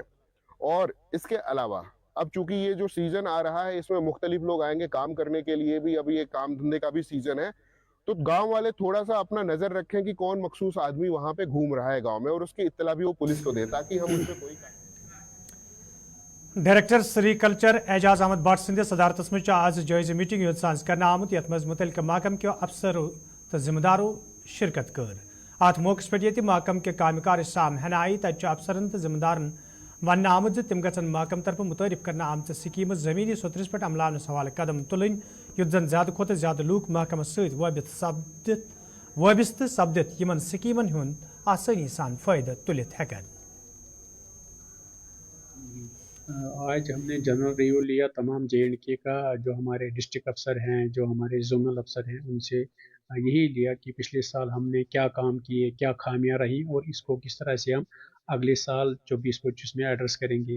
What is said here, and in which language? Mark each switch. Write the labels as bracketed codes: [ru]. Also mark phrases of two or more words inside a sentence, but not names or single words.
[hi] और इसके अलावा अब चूंकि ये जो सीजन आ रहा है, इसमें मुख्तलिफ लोग आएंगे काम करने के लिए भी, अभी ये काम धंधे का भी सीजन है, तो गांव वाले थोड़ा सा अपना नजर रखें कि कौन मखसूस आदमी वहां पे घूम रहा है गांव में, और उसकी इत्तला भी वो पुलिस को दे, ताकि हम उसमें कोई [ks] डायरेक्टर सेरीकल्चर एजाज अहमद भट्ट सिंध सदारत मज आज जायज़ मीटिंग योत साज कर आमुत, यथ मज मुतलका महकम के अफसरों तो जिम्मेदारों शिरकत कर। अत मौके पे महकम के कामकार साम हन आई, तत अफसरन तो जिम्मेदारन वन आमुत तम गन महकम तरफ मुतारिफ करना आमच स्कीम जमीनी सोतरस पे अमलान हवाले कदम तुलन, युत जन ज्यादा खोत ज्यादा लूक महकम सबित वाबस्त सपदित यमन स्कीमन हुंद आसानी सान फायदा तुलित हेकन। [hi] आज हमने [en] general review [hi] लिया तमाम JNK का, जो हमारे डिस्ट्रिक्ट अफसर हैं, जो हमारे जोनल अफसर हैं, उनसे यही लिया कि पिछले साल हमने क्या काम किए, क्या खामियां रही और इसको किस तरह से हम अगले साल 24-25 में एड्रेस करेंगे।